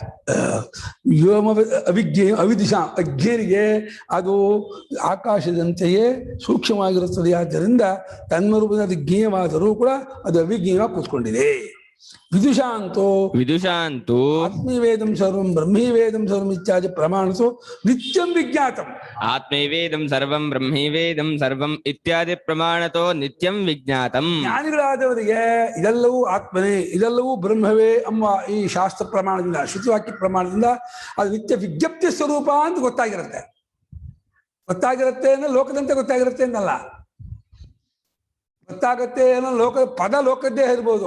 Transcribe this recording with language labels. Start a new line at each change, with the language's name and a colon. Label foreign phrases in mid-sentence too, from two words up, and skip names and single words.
Kannada: ವ್ಯೋಮ ಅವಿದಿಶಾ, ಅಜ್ಞರಿಗೆ ಅದು ಆಕಾಶದಂತೆಯೇ ಸೂಕ್ಷ್ಮವಾಗಿರುತ್ತದೆ. ಆದ್ದರಿಂದ ತನ್ಮರೂಪದ ಅದು ಜ್ಞೇಯವಾದರೂ ಕೂಡ ಅದು ಅವಿಜ್ಞೇಯವಾಗಿ ಕೂತ್ಕೊಂಡಿದೆ.
Sanskrit: ವಿದುಷಾಂತೋ ಆತ್ಮೀವೇದಂ ಸರ್ವಂ ಬ್ರಹ್ಮೀವೇದಂ ಸರ್ವಂ ಇತ್ಯಾದಿ ಪ್ರಮಾಣಸು ನಿತ್ಯಂ ವಿಜ್ಞಾತಂ. ಆತ್ಮೈವೇದಂ ಸರ್ವಂ ಬ್ರಹ್ಮೈವೇದಂ ಸರ್ವಂ ಇತ್ಯಾದಿ ಪ್ರಮಾಣತೋ ನಿತ್ಯಂ ವಿಜ್ಞಾತಂ.
Kannada: ಜ್ಞಾನಿಗಳಾದವರಿಗೆ ಇದೆಲ್ಲವೂ ಆತ್ಮನೇ, ಇದೆಲ್ಲವೂ ಬ್ರಹ್ಮವೇ ಎಂಬ ಈ ಶಾಸ್ತ್ರ ಪ್ರಮಾಣದಿಂದ, ಶ್ರುತಿವಾಕ್ಯ ಪ್ರಮಾಣದಿಂದ ಅದು ನಿತ್ಯ ವಿಜ್ಞಪ್ತಿ ಸ್ವರೂಪ ಅಂತ ಗೊತ್ತಾಗಿರುತ್ತೆ ಅಂದ್ರೆ ಲೋಕದಂತೆ ಗೊತ್ತಾಗಿರುತ್ತೆ ಅನ್ನಲ್ಲ. ಗೊತ್ತಾಗತ್ತೆ ಅನ್ನೋ ಪದ ಲೋಕದ್ದೇ ಇರ್ಬೋದು.